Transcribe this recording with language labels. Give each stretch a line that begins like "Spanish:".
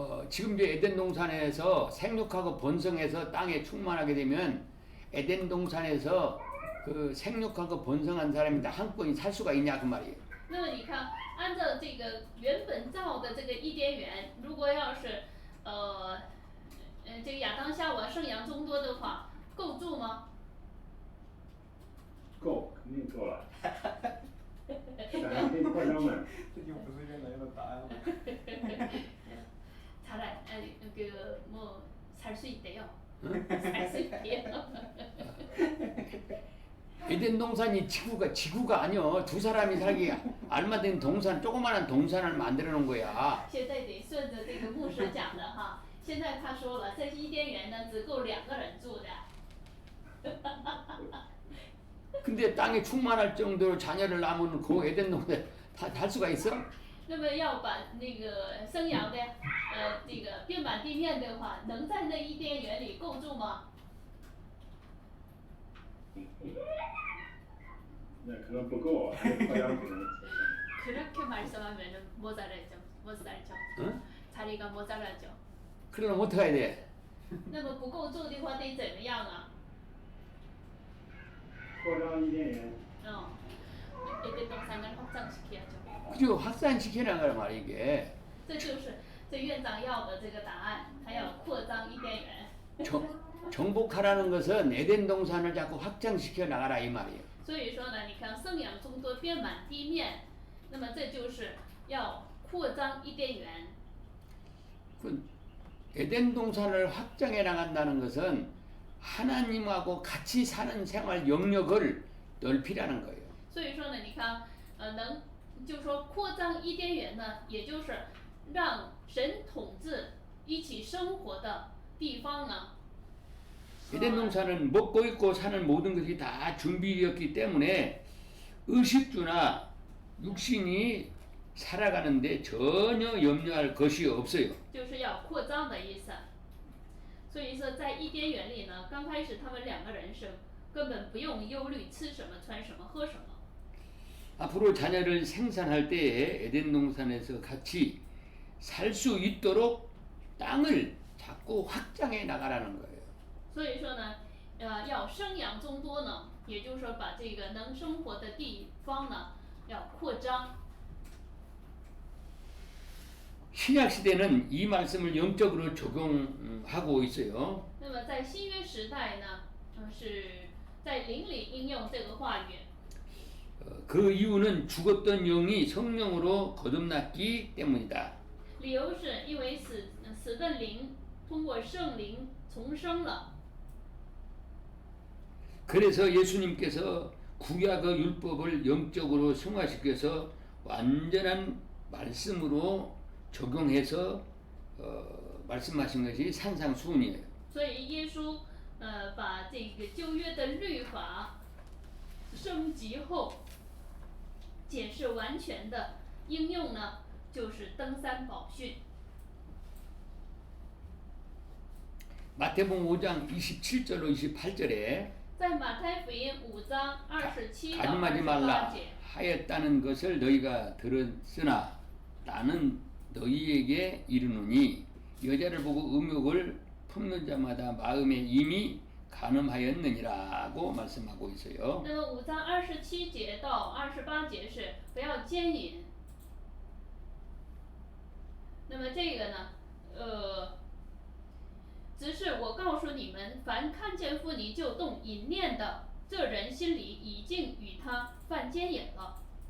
Korean: 지금 이제 에덴 동산에서 생육하고 번성해서 땅에 충만하게 되면 에덴 동산에서 그 생육하고 번성한 사람이 다 한꺼번에 살 수가 있냐 그 말이에요.
Chinese: 那么你看，按照这个原本造的这个伊甸园，如果要是这个亚当夏娃生养众多的话，够住吗？够，肯定够了。咱还可以扩张嘛。这就不是原来的答案了。
Korean: 잘할 뭐 살 수 있대요. 살 수 있대요. 에덴 동산이 지구가 아니요. 두 사람이 살기 알맞은 동산, 조그마한 동산을 만들어 놓은 거야.
Chinese: 现在得顺着这个牧师讲的哈。现在他说了，这伊甸园呢只够2个人住的。
Korean: 근데 땅에 충만할 정도로 자녀를 낳으면 그 에덴 동산 다 살 수가 있어?
Chinese: 那么要把那个生养的这个遍满地面的话，能在那伊甸园里够住吗？那可能不够，还得扩张可能。
Korean: 그렇게 말씀하면은 모자라죠. 응? 자리가 모자라죠. 그러면 어떻게 해야 돼?
Chinese: 那么不够住的话得怎么样啊？扩张伊甸园。
Korean: 에덴 동산을 확장시켜야죠. 그죠? 확산시키는 거란 말이야 이게.
Chinese: 这就是这院长要的这个答案，他要扩张伊甸园。
Korean: 정복하라는 것은 에덴 동산을 자꾸 확장시켜 나가라 이 말이에요.
Chinese: 所以说呢，你看生养众多，遍满地面，那么这就是要扩张伊甸园。
Korean: 그 에덴 동산을 확장해 나간다는 것은 하나님하고 같이 사는 생활 영역을 넓히라는 거예요.
Chinese: 所以说呢，你看，就是说扩张伊甸园呢，也就是让神统治一起生活的地方呢。
Korean: 에덴 동산은 먹고 입고 사는 모든 것이 다 준비되었기 때문에 의식주나 육신이 살아가는데 전혀 염려할 것이 없어요.
Chinese: 就是要扩张的意思。所以说，在伊甸园里呢，刚开始他们2个人是根本不用忧虑吃什么、穿什么、喝什么。
Korean: 앞으로 자녀를 생산할 때에 에덴 동산에서 같이 살 수 있도록 땅을 자꾸 확장해 나가라는 거예요.
Chinese: 所以说呢，要生养众多呢，也就是说把这个能生活的地方呢要扩张。
Korean: 신약 시대는 이 말씀을 영적으로 적용하고 있어요.
Chinese: 那么在新约时代呢，是在灵里应用这个话语。
Korean: 그 이유는 죽었던 영이 성령으로 거듭났기 때문이다.
Chinese: 理由是因为死的灵通过圣灵重生了。
Korean: 그래서 예수님께서 구약의 율법을 영적으로 승화시켜서 완전한 말씀으로 적용해서 말씀하신 것이 산상수훈이에요.
Chinese: 所以耶稣把这个旧约的律法升级后，解释完全的应用呢，就是登山宝训。
Korean: 마태복음 5장 27절로 28절에
Chinese: 在马太福音5章27到
Korean: 가늠하지
Chinese: 28
Korean: 말라
Chinese: 节，
Korean: 하였다는 것을 너희가 들었으나 나는 너희에게 이르노니 여자를 보고 음욕을 품는 자마다 마음에 이미 간음하였느니라고 말씀하고 있어요.
Chinese: 那么5章27节到28节是不要奸淫。那么这个呢，只是我告诉你们，凡看见妇女就动淫念的，这人心里已经与他犯奸淫了。